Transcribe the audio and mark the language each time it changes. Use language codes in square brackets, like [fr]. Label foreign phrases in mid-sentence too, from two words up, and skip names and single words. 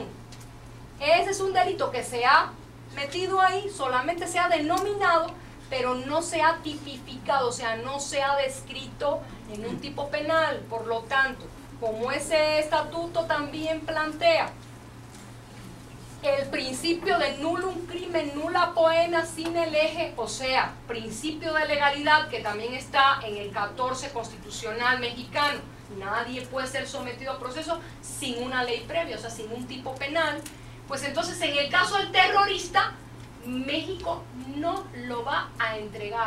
[es] Ese es un delito que se ha metido ahí, solamente se ha denominado, pero no se ha tipificado, o sea, no se ha descrito en un tipo penal. Por lo tanto, como ese estatuto también plantea el principio de [la] nullum crimen nulla poena sine lege, [es] o sea, principio de legalidad, que también está en el 14 constitucional mexicano, nadie puede ser sometido a proceso sin una ley previa, o sea, sin un tipo penal. Pues entonces, en el caso del terrorista, México no lo va a entregar.